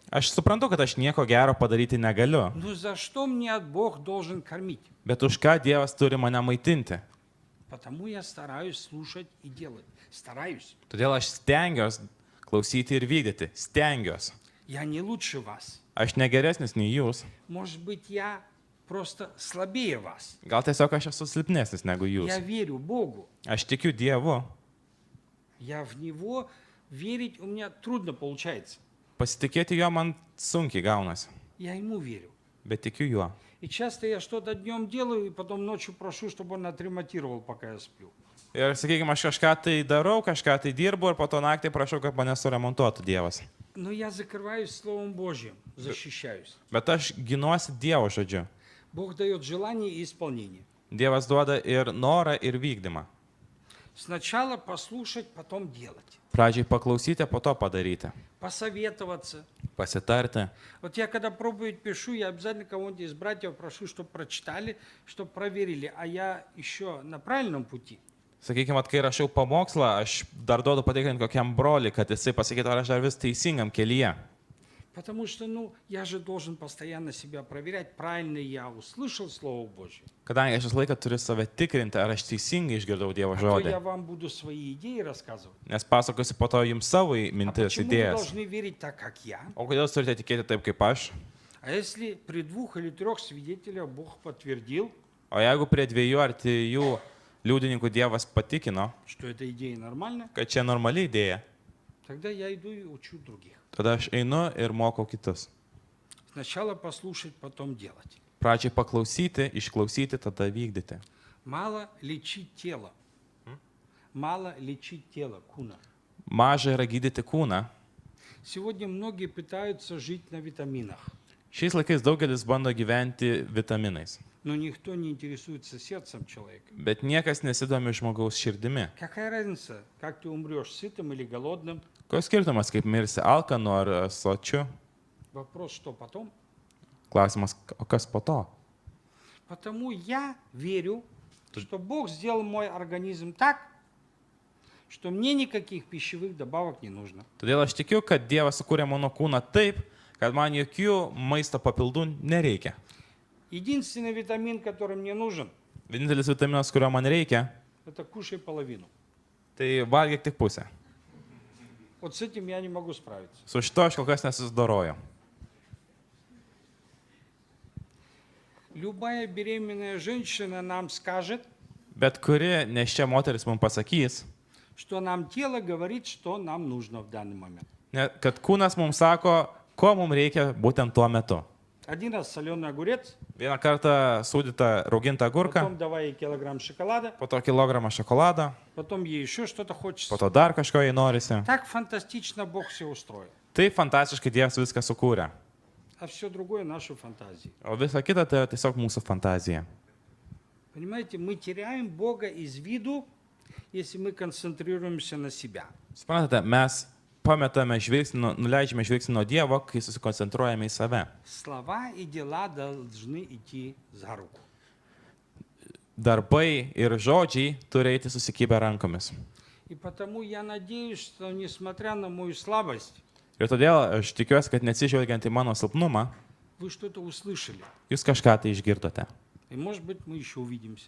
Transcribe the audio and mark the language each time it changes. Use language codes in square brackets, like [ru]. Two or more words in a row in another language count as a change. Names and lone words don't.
[lt] Aš suprantu, kad aš nieko gero padaryti negaliu, [ru] Но за что мне Бог должен кормить? [lt] bet už ką Dievas turi mane maitinti. [ru] Потому я стараюсь слушать и делать. Стараюсь. [lt] Todėl aš stengiuosi klausyti ir vykdyti. Stengiuosi. [ru] Я не лучше вас. [lt] Aš negeresnis nei jūs. [ru] Может быть, я просто слабее вас. [lt] Gal tiesiog aš esu silpnesnis negu jūs. [ru] Я верю Богу. [lt] Aš tikiu Dievu. [ru] Я в Него верить у меня трудно получается. [lt] Pasitikėti jo man sunkiai gaunasi. [ru] Я Ему верю. [lt] Bet tikiu juo. [ru] И часто я что-то днем делаю, и потом ночью прошу, чтобы Он отремонтировал, пока я сплю. [lt] Ir sakykime, aš kažką tai darau, kažką tai dirbu ir po to naktį prašau, kad mane suremontuotų Dievas. [ru] Но я закрываюсь Словом Божьим, защищаюсь. [lt] Bet aš ginuosi Dievo žodžiu. [ru] Бог дает желание и исполнение. [lt] Dievas duoda ir norą, ir vykdymą. [ru] Сначала послушать, потом делать. [lt] Pradžiai paklausyti, po to padaryti. [ru] Посоветоваться. [lt] Pasitarti. [ru] Вот я когда проповедь пишу, я обязательно кого-нибудь из братьев прошу, чтобы прочитали, чтобы проверили, а я еще на правильном пути. [lt] Sakykime, kai rašiau pamokslą, aš dar duodu patikrinti kokiam broliui, kad jisai pasakytų, ar aš dar vis teisingam kelyje. [ru] Потому что, я же должен постоянно себя проверять, правильно я услышал Слово Божье. [lt] Kadangi aš visą laiką turiu save tikrinti, ar aš teisingai išgirdau Dievo [ru] А то [lt] žodį. [ru] я вам буду свои идеи рассказывать. [lt] Nes pasakosiu po to jums savo [ru] А [lt] mintis, [ru] почему вы [lt] idėjas. [ru] должны верить так, как я? [lt] O kodėl jūs turite tikėti taip, kaip aš? [ru] А если при 2 или 3 свидетелях Бог подтвердил, [lt] O jeigu prie 2 ar 3 liudininkų Dievas patikino, [ru] что эта идея нормальна, [lt] kad čia normali idėja, [ru] тогда я иду и учу других. [lt] tada aš einu ir mokau kitus. [ru] Сначала послушать, потом делать. [lt] Pradžiai paklausyti, išklausyti, tada vykdyti. [ru] Мало лечить тело. Мало лечить тело, куна. [lt] Maža yra gydyti kūną. [ru] Сегодня многие пытаются жить на витаминах, [lt] Šiais laikais daugelis bando gyventi vitaminais, [ru] но никто не интересуется сердцем человека. [lt] bet niekas nesidomi žmogaus širdimi. [ru] Какая разница, как ты умрешь, сытым или голодным? [lt] Koks skirtumas, kaip mirsi alkanu ar sočiu? [ru] Вопрос, что потом? [lt] Klausimas, o kas po to? [ru] Потому я верю, что Бог сделал мой организм так, что мне никаких пищевых добавок не нужно. [lt] Todėl aš tikiu, kad Dievas sukūrė mano kūną taip, kad man jokių maisto papildų nereikia. [ru] Единственный витамин, который мне нужен, [lt] Vienintelis vitaminas, kurio man reikia, [ru] это кушай половину. [lt] tai valgyk tik pusę. [ru] Вот с этим я не могу справиться. [lt] Su šito aš kol kas nesusidoroju. [ru] Любая беременная женщина нам скажет, [lt] Bet kuri neščia moteris mums pasakys, [ru] что нам тело говорит, что нам нужно в данный момент. [lt] kad kūnas mums sako, ko mums reikia būtent tuo metu. [ru] Один раз соленый огурец, [lt] Vieną kartą sūdytą raugintą agurką, [ru] потом давай ей килограмм шоколада, [lt] po to kilogramą šokolado, [ru] потом ей еще что-то хочется. [lt] po to dar kažko jai norisi. [ru] Так фантастично Бог все устроил. [lt] Tai fantastiškai Dievas viską sukūrė. [ru] А все другое наши фантазии. [lt] O visa kita tai yra tiesiog mūsų fantazija. [ru] Понимаете, мы теряем Бога из виду, если мы концентрируемся на себя. [lt] Suprantate, mes pametame žvilgsnį, nuleidžiame žvilgsnį nuo Dievo, kai susikoncentruojame į save. [ru] Слова и дела должны идти за руку. [lt] Darbai ir žodžiai turi eiti susikibę rankomis. [ru] И потому я надеюсь, что несмотря на мою слабость, [lt] Ir todėl aš tikiuosi, kad neatsižvelgiant į mano silpnumą, [ru] вы что-то услышали. [lt] jūs kažką tai išgirdote. [ru] И может быть мы еще увидимся.